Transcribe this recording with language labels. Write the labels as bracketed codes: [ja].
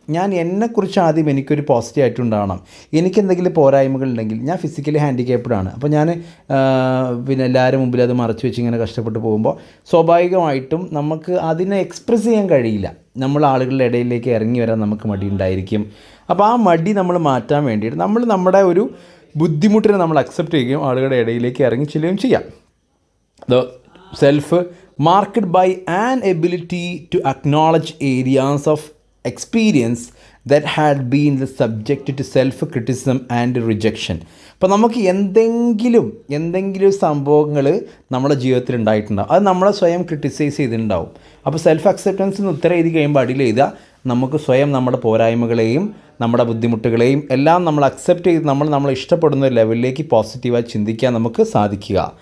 [ml] ഞാൻ എന്നെക്കുറിച്ച് ആദ്യം എനിക്കൊരു പോസിറ്റീവ് ആയിട്ട് ഉണ്ടാവണം. എനിക്കെന്തെങ്കിലും പോരായ്മകൾ ഉണ്ടെങ്കിൽ, ഞാൻ ഫിസിക്കലി ഹാൻഡിക്യാപ്ഡ് ആണ്, അപ്പോൾ ഞാൻ പിന്നെ എല്ലാവരും മുമ്പിൽ അത് മറച്ചു വെച്ച് ഇങ്ങനെ കഷ്ടപ്പെട്ട് പോകുമ്പോൾ സ്വാഭാവികമായിട്ടും നമുക്ക് അതിനെ എക്സ്പ്രസ് ചെയ്യാൻ കഴിയില്ല. നമ്മൾ ആളുകളുടെ ഇടയിലേക്ക് ഇറങ്ങി വരാൻ നമുക്ക് മടി ഉണ്ടായിരിക്കും. അപ്പോൾ ആ മടി നമ്മൾ മാറ്റാൻ വേണ്ടിയിട്ട് നമ്മുടെ ഒരു ബുദ്ധിമുട്ടിനെ നമ്മൾ അക്സെപ്റ്റ് ചെയ്യുകയും ആളുകളുടെ ഇടയിലേക്ക് ഇറങ്ങി ചെല്ലുകയും ചെയ്യാം. [en] The self marked by an ability to acknowledge areas of experience that had been the subject to self-criticism and rejection. [ml] അപ്പോൾ നമുക്ക് എന്തെങ്കിലും സംഭവങ്ങൾ നമ്മുടെ ജീവിതത്തിൽ ഉണ്ടായിട്ടുണ്ടാവും, അത് നമ്മളെ സ്വയം ക്രിട്ടിസൈസ് ചെയ്തിട്ടുണ്ടാവും. അപ്പോൾ സെൽഫ് അക്സെപ്റ്റൻസിന് ഉത്തരം എഴുതി കഴിയുമ്പോൾ അടിയിൽ എഴുതുക, നമുക്ക് സ്വയം നമ്മുടെ പോരായ്മകളെയും നമ്മുടെ ബുദ്ധിമുട്ടുകളെയും എല്ലാം നമ്മൾ അക്സെപ്റ്റ് ചെയ്ത് നമ്മൾ ഇഷ്ടപ്പെടുന്ന ഒരു ലെവലിലേക്ക് പോസിറ്റീവായി ചിന്തിക്കാൻ നമുക്ക് സാധിക്കുക.